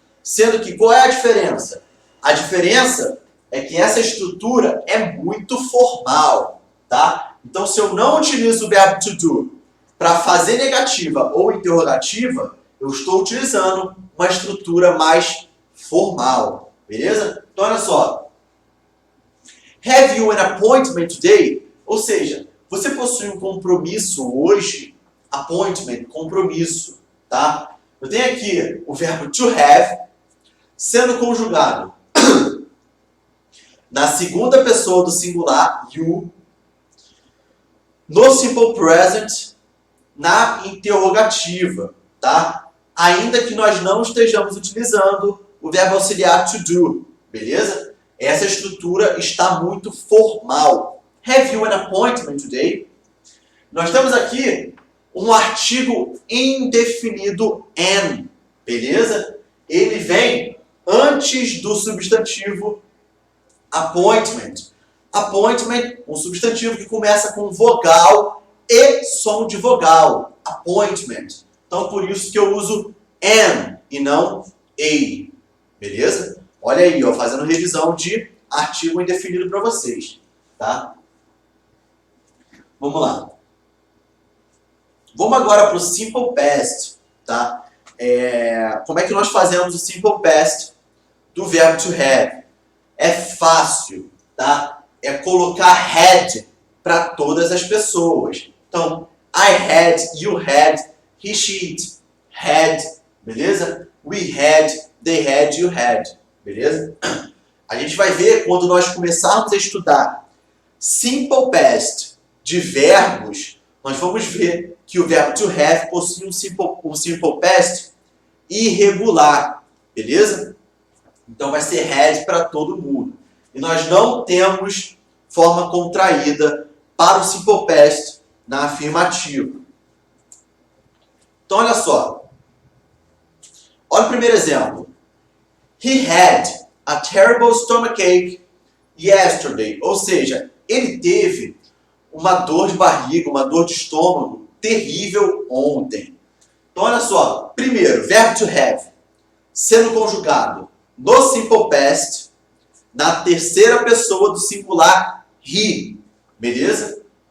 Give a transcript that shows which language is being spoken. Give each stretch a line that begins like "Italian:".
Portuguese: Sendo que, qual é a diferença? A diferença é que essa estrutura é muito formal, tá? Então, se eu não utilizo o verbo to do para fazer negativa ou interrogativa, eu estou utilizando uma estrutura mais formal, beleza? Então, olha só.
English: Have you an appointment today?
Portuguese: Ou seja, você possui um compromisso hoje? Appointment, compromisso, tá? Eu tenho aqui o verbo to have sendo conjugado na segunda pessoa do singular, you, no simple present, na interrogativa, tá? Ainda que nós não estejamos utilizando o verbo auxiliar to do, beleza? Essa estrutura está muito formal.
English: Have you an appointment today?
Portuguese: Nós temos aqui um artigo indefinido an, beleza? Ele vem antes do substantivo appointment. Appointment, um substantivo que começa com vogal e som de vogal. Appointment. Então, por isso que eu uso an e não a. Beleza? Olha aí, ó, fazendo revisão de artigo indefinido para vocês. Tá? Vamos lá. Vamos agora para o simple past. Tá? Como é que nós fazemos o simple past do verbo to have? É fácil, tá? É colocar had para todas as pessoas.
English: Então, I had, you had, he, she, it, had, beleza? We had, they had, you had, beleza?
Portuguese: A gente vai ver quando nós começarmos a estudar simple past de verbos, nós vamos ver que o verbo to have possui um simple past irregular, beleza? Então vai ser had para todo mundo. E nós não temos forma contraída para o simple past na afirmativa. Então olha só. Olha o primeiro exemplo.
English: He had a terrible stomachache yesterday.
Portuguese: Ou seja, ele teve uma dor de barriga, uma dor de estômago terrível ontem. Então olha só. Primeiro, verbo to have sendo conjugado no simple past, na terceira pessoa do singular he, beleza?